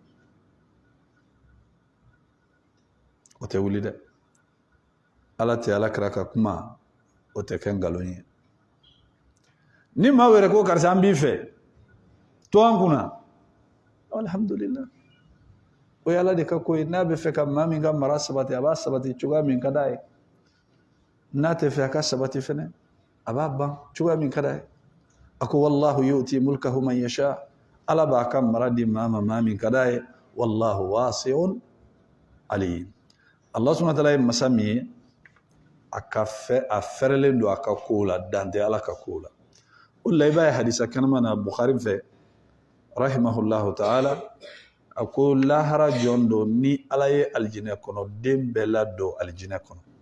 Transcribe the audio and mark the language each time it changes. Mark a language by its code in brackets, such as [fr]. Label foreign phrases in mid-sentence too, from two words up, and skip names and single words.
[bm] o tɛ wuli dɛ ala tɛ alakira ka kuma o tɛ kɛ nkalon ye ni maa wɛrɛ ko karisa an b'i fɛ to an kunna alhamdulillah o ye ala de ka ko ye n'a bɛ fɛ ka maa min ka mara sabati a b'a sabati cogoya min ka d'a ye n'a tɛ fɛ a ka sabati fɛnɛ a b'a ban cogoya min ka d'a ye a ko [ar] والله يؤتي ملكه من يشاء [bm] ala b'a ka mara di maa ma maa min ka d'a ye [ar] والله واسع عليم الله سبحانه وتعالى [bm] ye masa min ye a fɛrɛlen don a ka kow la dan tɛ ala ka kow la o la i b'a ye hadisa kɛnɛma na Bukhari fɛ [ar] رحمه الله تعالى [bm] a ko lahara jɔn don ni ala ye alijinɛ kɔnɔ den bɛɛ ladon alijinɛ kɔnɔ